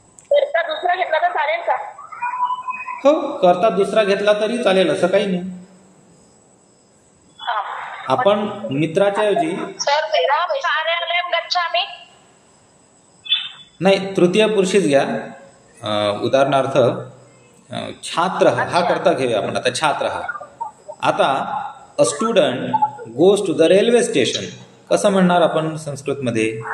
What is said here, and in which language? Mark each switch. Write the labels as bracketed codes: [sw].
[mr] करता दुसरा घेतला तर चालेल का? हो, करता दुसरा घेतला तरी चालेल, असं काही नाही. आपण मित्राच्या ऐवजी [sa] सर मेरा कार्यालयम गच्छामि. [mr] नाही, तृतीय पुरुषीच घ्या. उदाहरणार्थ छात्र हा करता घेऊया आपण. आता छात्र हा. [en] आता a student goes to the railway station. [mr] कसं म्हणणार आपण संस्कृतमध्ये?